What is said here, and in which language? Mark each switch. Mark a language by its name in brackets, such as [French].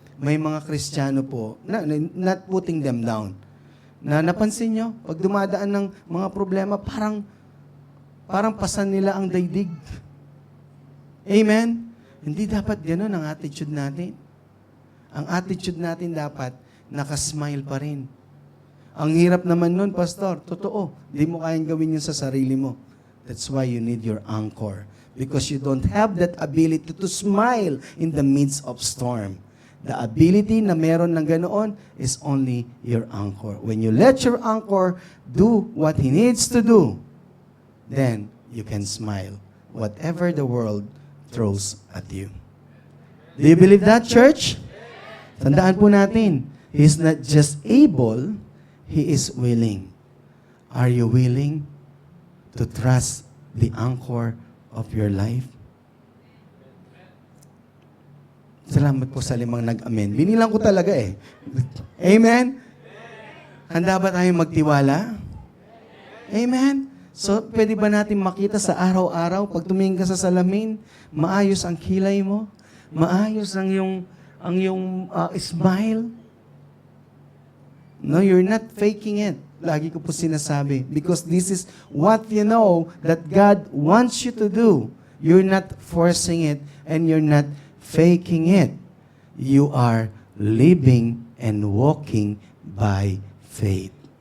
[Filipino] May mga Kristiyano po, [English] not putting them down, [Filipino] na napansin nyo, pag dumadaan ng mga problema, parang pasan nila ang daigdig. Amen? Hindi dapat gano'n ang attitude natin. Ang attitude natin dapat, nakasmile pa rin. Ang hirap naman nun, Pastor. Totoo, di mo kayang gawin yun sa sarili mo. [English] That's why you need your anchor. Because you don't have that ability to smile in the midst of storm. The ability [Filipino] na meron ng ganoon [English] is only your anchor. When you let your anchor do what he needs to do, then you can smile whatever the world throws at you. Do you believe that, church? [Filipino] Tandaan po natin, [English] he is not just able, he is willing. Are you willing to trust the anchor of your life? [Filipino] Salamat po sa limang nag-amen. Binilang ko talaga eh. Amen? Handa ba tayong magtiwala? Amen? So, pwede ba natin makita sa araw-araw, pag tumingin ka sa salamin, maayos ang kilay mo, maayos ang iyong smile? [English] No, you're not faking it. [Filipino] Lagi ko po sinasabi. [English] Because this is what you know that God wants you to do. You're not forcing it and you're not faking it. You are living and walking by faith.